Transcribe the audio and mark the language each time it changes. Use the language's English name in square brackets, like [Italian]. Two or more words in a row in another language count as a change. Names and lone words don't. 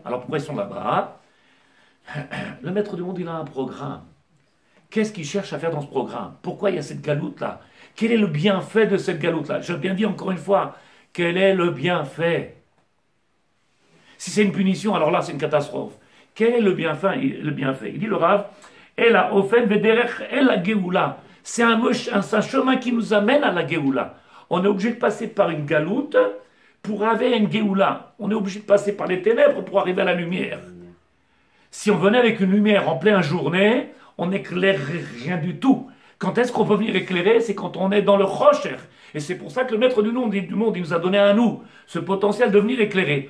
[French] Alors pourquoi ils sont là-bas? Le Maître du Monde, il a un programme. Qu'est-ce qu'il cherche à faire dans ce programme? Pourquoi il y a cette galoute-là? Quel est le bienfait de cette galoute-là? Je bien dis encore une fois, quel est le bienfait? Si c'est une punition, alors là c'est une catastrophe. Quel est le bienfait? Il dit le Rav, [Hebrew] אלא אופן ודרך אל גאולה. [French] C'est un chemin qui nous amène à la Géoula. On est obligé de passer par une galoute pour arriver à une Géoula. On est obligé de passer par les ténèbres pour arriver à la lumière. Si on venait avec une lumière en pleine journée, on n'éclairerait rien du tout. Quand est-ce qu'on peut venir éclairer? C'est quand on est dans le rocher. Et c'est pour ça que le Maître du monde, il nous a donné à nous ce potentiel de venir éclairer.